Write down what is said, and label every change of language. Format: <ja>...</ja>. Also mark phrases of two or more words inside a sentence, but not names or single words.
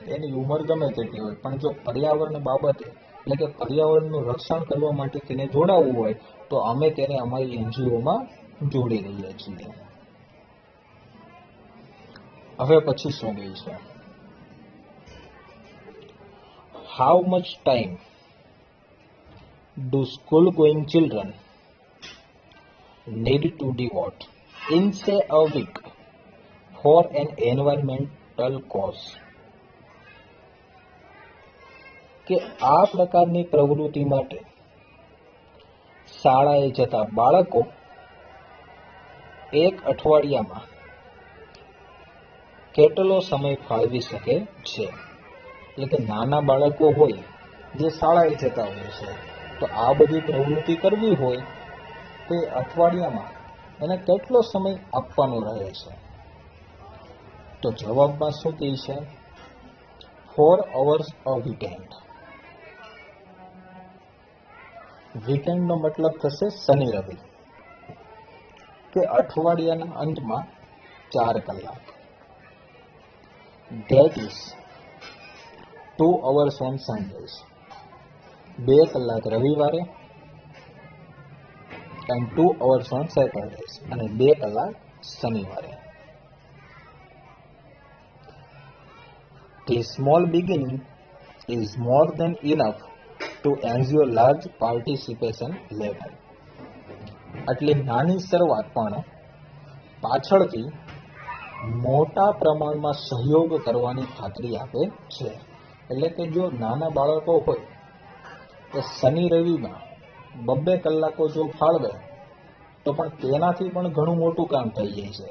<gu>એની ઉંમર ગમે તેટલી હોય, પણ જો પર્યાવરણ બાબતે એટલે કે પર્યાવરણનું રક્ષણ કરવા માટે તેને જોડાવવું હોય તો અમે તેને અમારી એનજીઓમાં જોડી દઈએ છીએ. હવે પછી શું કહે છે?</gu> <en>how much time do school going children need to devote in say a week for an environmental cause?</en> <gu>કે આ પ્રકારની પ્રવૃત્તિ માટે શાળાએ જતા બાળકો એક અઠવાડિયામાં કેટલો સમય ફાળવી શકે છે? એટલે કે નાના બાળકો હોય જે શાળાએ જતા હોય છે તો આ બધી પ્રવૃત્તિ કરવી હોય તો એ અઠવાડિયામાં એને કેટલો સમય આપવાનો રહે છે? તો જવાબમાં શું કહે છે?</gu> <en>4 hours a weekend.</en> <gu>વીકેન્ડનો મતલબ થશે શનિ રવિ, કે અઠવાડિયાના અંતમાં 4 કલાક.</gu> <en>That is 2 hours on Sundays.</en> <gu>2 કલાક રવિવારે</gu> <en>and 2 hours on Saturdays,</en> <gu>અને 2 કલાક શનિવારે.</gu> <en>The small beginning is more than enough to ensure large participation level.</en> <gu>આટલી નાની શરૂઆત પણ પાછળથી મોટા પ્રમાણમાં સહયોગ કરવાની ખાતરી આપે છે. એટલે કે જો નાના બાળકો હોય તો શનિ રવિમાં 2 કલાકો જો ફાળવે તો પણ તેનાથી પણ ઘણું મોટું કામ થઈ જાય છે.</gu>